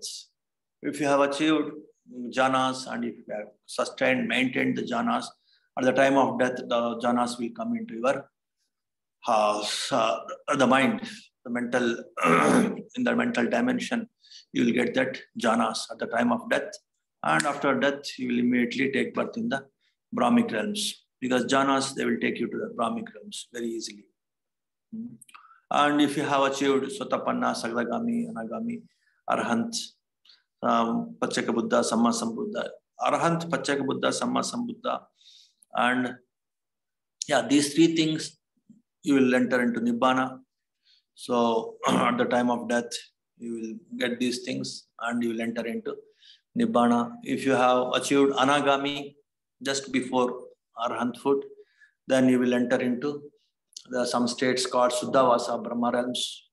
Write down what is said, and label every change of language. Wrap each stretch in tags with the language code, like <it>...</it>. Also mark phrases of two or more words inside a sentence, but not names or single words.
<en>If you have achieved jhanas and if you have sustained, maintained the jhanas, at the time of death, the jhanas will come into your the mind, the mental, in the mental dimension. You will get that jhanas at the time of death, and after death, you will immediately take birth in the Brahmic realms, because jhanas, they will take you to the Brahmic realms very easily. And if you have achieved Sotapanna, Sagadagami, Anagami, Arahant, Pacceka Buddha, Sammasambuddha, Arahant, Pacceka Buddha, Sammasambuddha, and yeah, these 3 things, you will enter into Nibbana. So at the time of death, you will get these things and you will enter into Nibbana. If you have achieved Anagami just before Arahanthood, then you will enter into some states called Suddhavasa, Brahma realms.</en>